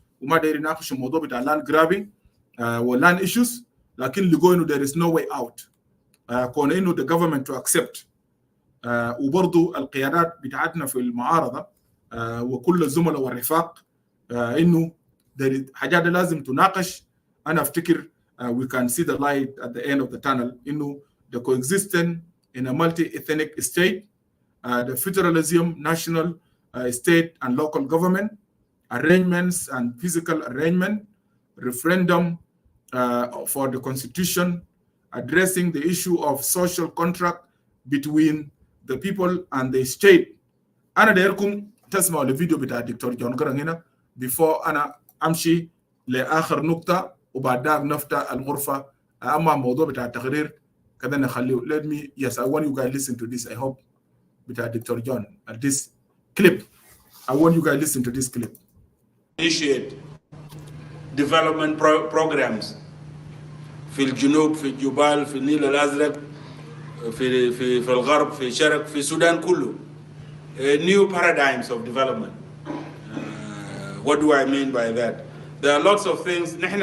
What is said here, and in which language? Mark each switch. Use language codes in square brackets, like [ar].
[ar] وما داير يناقش الموضوع بتاع land grabbing و land issues، لكن لقوا إنه [en] there is no way out. [ar] كون إنه [en] the government to accept. [ar] وبرضو القيادات بتاعتنا في المعارضة وكل الزملاء والرفاق إنه حاجات لازم تناقش. أنا أفتكر [en] we can see the light at the end of the tunnel إنه the coexistence in a multi-ethnic state, the federalism, national, state and local government, arrangements and physical arrangement, referendum for the constitution, addressing the issue of social contract between the people and the state. [ar] أنا دايركم تسمعوا الفيديو بتاع الدكتور جون جران هنا before أنا أمشي لآخر نقطة وبعد ذلك نفتح الغرفة. أما موضوع بتاع التقرير كذا نخليه. [en] Let me, yes, I want you guys listen to this. I hope [ar] بتاع الدكتور جون [en] this clip. I want you guys listen to this clip. Initiate development programs [ar] في الجنوب، في الجبال، في النيل الأزرق، في الغرب، في الشرق، في السودان كله. [en] New paradigms of development. What do I mean by that? There are lots of things.